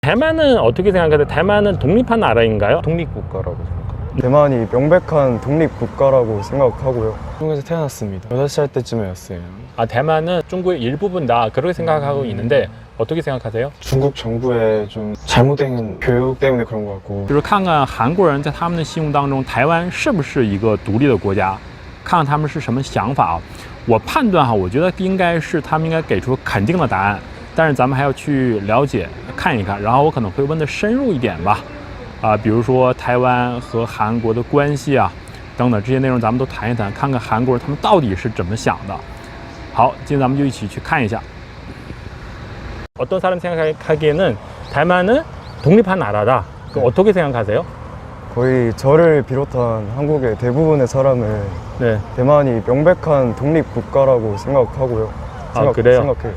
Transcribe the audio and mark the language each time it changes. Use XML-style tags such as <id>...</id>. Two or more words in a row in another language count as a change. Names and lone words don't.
<ko>대만은 어떻게 생각하세요? 대만은 독립한 나라인가요? 독립국가라고 생각합니다. 대만이 명백한 독립국가라고 생각하고요. 중국에서 태어났습니다. 6살 때쯤이었어요. 아, 대만은 중국의 일부분다 그렇게 생각하고 있는데 어떻게 생각하세요? 중국 정부의 좀 잘못된 교육 때문에 그런 것 같고.</ko> <zh>就是看看韩国人在他们的心目当中，台湾是不是一个独立的国家，看看他们是什么想法。我判断哈，我觉得应该是他们应该给出肯定的答案，但是咱们还要去了解看一看，然后我可能会问的深入一点吧，比如说台湾和韩国的关系啊，等等这些内容咱们都谈一谈，看看韩国人他们到底是怎么想的。好，今天咱们就一起去看一下。</zh> <ko>어떤 사람 생각하기에는 대만은 독립한 나라다. 어떻게 생각하세요? 거의 저를 비롯한 한국의 대부분의 사람은 네. 대만이 명백한 독립국가라고 생각하고요. 아, 그래요? 생각해요.</ko>